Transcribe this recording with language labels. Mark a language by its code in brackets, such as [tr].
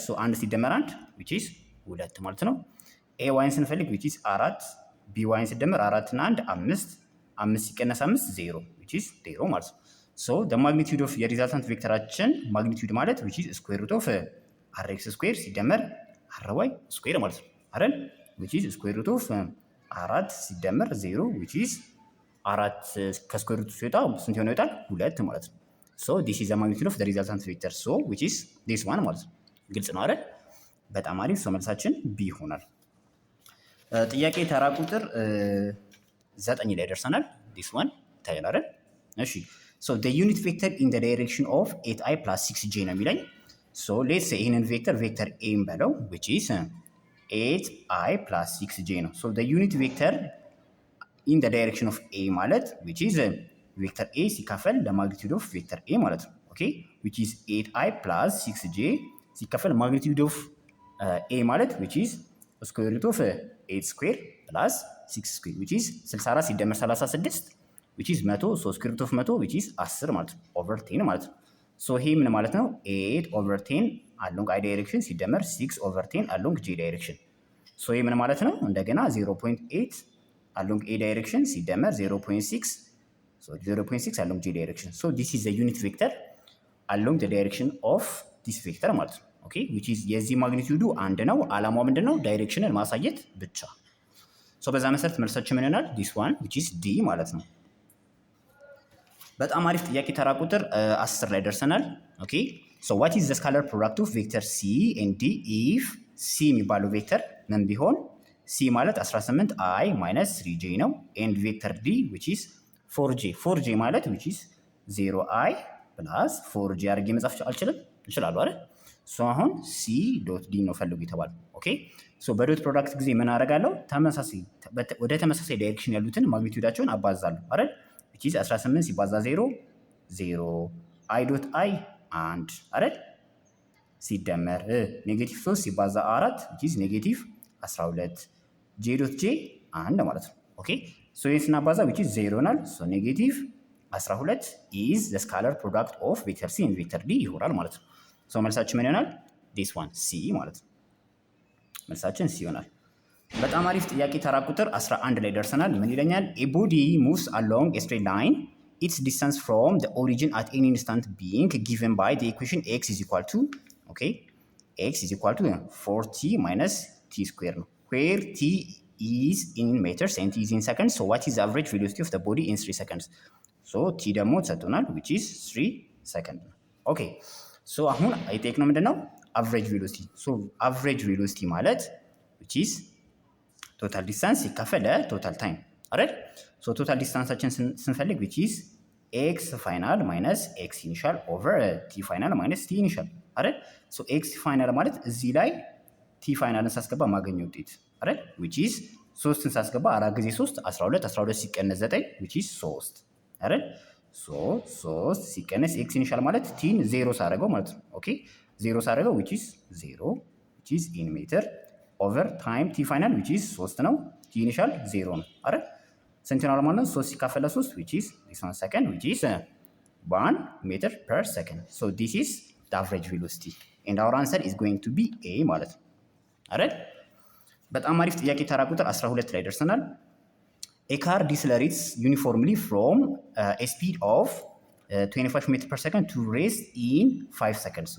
[am] ሶ 1 ሲደመር 1 [en] which is 2 [am] ማለት ነው። ኤዋይን ስንፈልግ which is 4 ቢዋይን ሲደመር 4 እና 1 5 5 ሲቀነስ 5 0 which is 0 ማለት ነው። ሶ [en] the magnitude of [am] የሪዛልታንት ቬክተራችን ማግኒቲዩድ ማለት [en] which is square root of rx ስኩዌር ሲደመር ry ስኩዌር [am] ማለት ነው አይደል? [en] which is square root of 4 ሲደመር 0 which is 4 ከስኩዌር ሩት ሲወጣ ስንት ሆነ ይወጣል? 2 ማለት ነው። so this is the magnitude of the resultant vector, so which is this one [am] ማለት ነው። ግልጽ ነው አይደል? በጣም አሪፍ። ሰው መልሳችን ቢ ይሆናል። ጥያቄ ተራ ቁጥር 9 ላይ ደርሰናል። [en] this one [am] ታይል አይደል? [en] እሺ so the unit vector in the direction of 8i plus 6j [am] ነው የሚለኝ። [en] so let's say [am] ይሄንን ቬክተር ቬክተር a እንበለው [en] which is 8i plus 6j ነው። so the unit vector in the direction of a ማለት which is ቬክተር a ሲካፈል ለማግኒቲዩድ ኦፍ ቬክተር a ማለት ነው። ኦኬ which is 8i plus 6j ሲካፈል ማግኒቲዩድ ኦፍ a ማለት which is square root of 8 square plus 6 square which is 64 ሲደመር 36 which is 100 so square root of 100 which is 10 ማለት ነው over 10 ማለት ነው። [am] so ይሄ ምን ማለት ነው? [en] 8 over 10 along i direction [am] ሲደመር [en] 6 over 10 along j direction [am] so ይሄ ምን ማለት ነው? [en] እንደገና 0.8 along a direction ሲደመር 0.6 so 0.6 along j direction so this is the unit vector along the direction of this vector ማለት ነው። [am] ኦኬ which is የዚህ ማግኒቲዩዱ አንድ ነው። አላማው ምንድነው? ዳይሬክሽንን ማሳየት ብቻ። ሶ በዛ መሰረት መልሳችን ምን ይሆናል? [en] this one which is d ማለት ነው። [am] በጣም አሪፍ ጥያቄ ተራ ቁጥር 10 ላይ ደርሰናል። [en] ኦኬ so what is the scalar product of vector c and d if c የሚባለው ቬክተር ምን ቢሆን c ማለት 18i minus 3j ነው and vector d which is 4j ማለት which is 0i plus 4j [am] አድርጌ መጻፍ አልችልም? እችላለሁ አይደል? ሶ አሁን ሲ ዶት ዲ ነው ፈልጉ የተባለው። ኦኬ ሶ በዶት ፕሮዳክት ጊዜ ምን አደርጋለሁ? ወደ ተመሳሳይ ዳይሬክሽን ያሉትን ማግኒቲዩዳቸውን አባዛለሁ አይደል? which is 18 ሲባዛ 0 0 i ዶት i 1 አይደል? ሲደመር ኔጌቲቭ 3 ሲባዛ 4 which is ኔጌቲቭ 12 j ዶት j 1 ማለት ነው። ኦኬ ሶ ይሄን ስናባዛ which is 0 ይሆናል። ሶ ኔጌቲቭ 12 is the scalar product of vector c and vector d ይሆናል ማለት ነው። ሶ መልሳችን ምን ይሆናል? [en] this one c [am] ማለት ነው። መልሳችን c ይሆናል። በጣም አሪፍ ጥያቄ ተራ ቁጥር 11 ላይ ደርሰናል። ምን ይለኛል? [en] a body moves along a straight line its distance from the origin at any instant being given by the equation x is equal to okay x is equal to 4t minus t square ነው where t is in meters and t is in seconds so what is the average velocity of the body in 3 seconds so t ደግሞ ተሰጥቶናል which is 3 seconds ኦኬ [am] ሶ አሁን አይቴክኖ ምንድነው? አቨሬጅ ቬሎሲቲ ሶ አቨሬጅ ቬሎሲቲ ማለት which is ቶታል ዲስታንስ ሲካፈል ቶታል ታይም አይደል? ሶ ቶታል ዲስታንሳችን ስንፈልግ which is ኤክስ ፋይናል ማይነስ ኤክስ ኢኒሻል ኦቨር ቲ ፋይናል ማይነስ ቲ ኢኒሻል አይደል? ሶ ኤክስ ፋይናል ማለት እዚህ ላይ ቲ ፋይናልን ሳስገባ ማገኘው ውጤት አይደል? which is 3ን ሳስገባ 4 ጊዜ 3 12 12 ሲቀነስ 9 which is 3 አይደል? ሶ 3 ሲቀነስ ኤክስ ኢኒሻል ማለት ቲን 0 ሳደርገው ማለት ነው። ኦኬ 0 ሳደርገው which is 0 which is in ሜትር ኦቨር ታይም ቲ ፋይናል which is 3 ነው። ቲ ኢኒሻል 0 ነው አይደል? ስንት ይሆናል ማለት ነው? [en] 3 ሲካፈል ለ3 which is this 1 second which is 1 meter per second. So this is the average velocity and our answer is going to be A [am] ማለት ነው አይደል? በጣም አሪፍ ጥያቄ ተራ ቁጥር 12 ላይ ደርሰናል። [en] A car decelerates uniformly from a speed of 25 meter per second to rest in 5 seconds.